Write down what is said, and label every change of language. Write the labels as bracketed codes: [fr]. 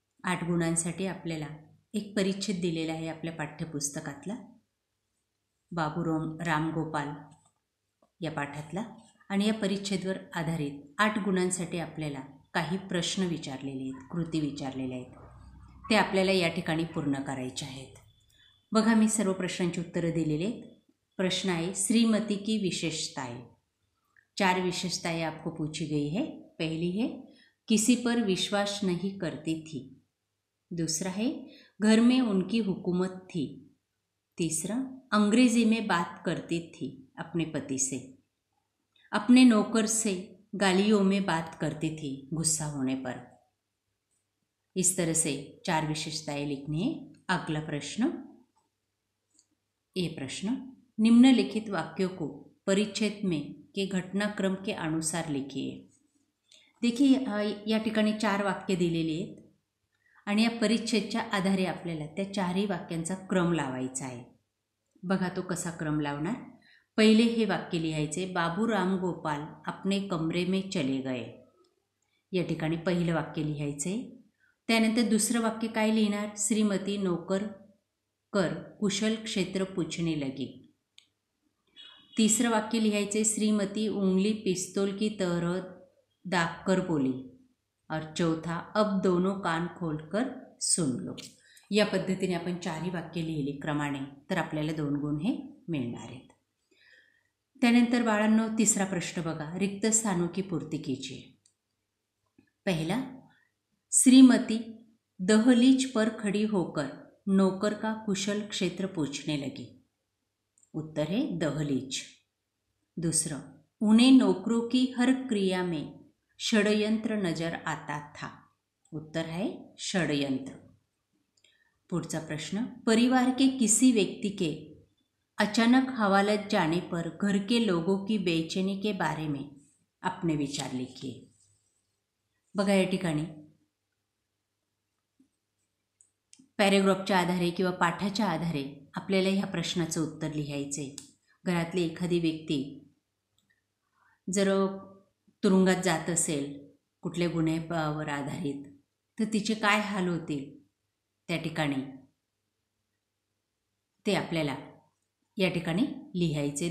[mr] 8 गुणांसाठी आपल्याला एक परिच्छेद दिलेला आहे आपल्या पाठ्यपुस्तकातला, राम गोपाल या पाठातला, आणि या परिच्छेदवर आधारित 8 गुणांसाठी आपल्याला काही प्रश्न विचारलेले आहेत, कृती विचारलेल्या आहेत. ते आपल्याला या ठिकाणी पूर्ण करायचे आहेत. बघा, मी सर्व प्रश्नांची उत्तरं दिलेली आहेत. प्रश्न आहे, [hi] श्रीमती की विशेषताएं. 4 विशेषताएं आपको पूछी गई है. पहली है, किसी पर विश्वास नहीं करती थी. दूसरा है, घर में उनकी हुकूमत थी. तीसरा, अंग्रेजी में बात करती थी अपने पति से. अपने नौकर से गालियों में बात करती थी गुस्सा होने पर. इस तरह से 4 विशेषताएं लिखनी है. अगला प्रश्न, ये प्रश्न, निम्नलिखित वाक्यों को परिच्छेद में के घटनाक्रम के अनुसार लिखिए. [mr] देखिए, या ठिकाणी 4 वाक्य दिलेली आहेत आणि या परिच्छेदच्या आधारे आपल्याला त्या 4ही वाक्यांचा क्रम लावायचा आहे. बघा तो कसा क्रम लावणार. पहिले हे वाक्य लिहायचे, [hi] बाबू राम गोपाल अपने कमरे में चले गए. [mr] या ठिकाणी पहिलं वाक्य लिहायचे. त्यानंतर दुसरं वाक्य काय लिहिणार, [hi] श्रीमती नौकर कर कुशल क्षेत्र पूछने लगी. [mr] तिसरं वाक्य लिहायचे, [hi] श्रीमती उंगली पिस्तौल की तरह दागकर बोली. और चौथा, अब दोनों कान खोलकर सुन लो. [mr] या पद्धतीने आपण 4ही वाक्य लिहिली क्रमाने तर आपल्याला 2 गुण हे मिळणार आहेत. त्यानंतर बाळांनो, तिसरा प्रश्न बघा, [hi] रिक्त स्थानों की पूर्ति कीजिए. पहला, श्रीमती दहलीज पर खड़ी होकर नौकर का कुशल क्षेत्र पूछने लगी. उत्तर है दहलीज. दूसरा, उन्हें नौकरों की हर क्रिया में षड्यंत्र नजर आता था. उत्तर है षड्यंत्र. [mr] पुढचा प्रश्न, [hi] परिवार के किसी व्यक्ति के अचानक हवालत जाने पर घर के लोगों की बेचैनी के बारे में अपने विचार लिखिए. [mr] बघा, या ठिकाणी पॅरेग्राफच्या आधारे किंवा पाठाच्या आधारे आपल्याला ह्या प्रश्नाचं उत्तर लिहायचे. घरातली एखादी व्यक्ती जर तुरुंगात जात असेल कुठल्या गुन्ह्यावर आधारित, तर तिचे काय हाल होतील त्या ठिकाणी ते आपल्याला या ठिकाणी लिहायचे.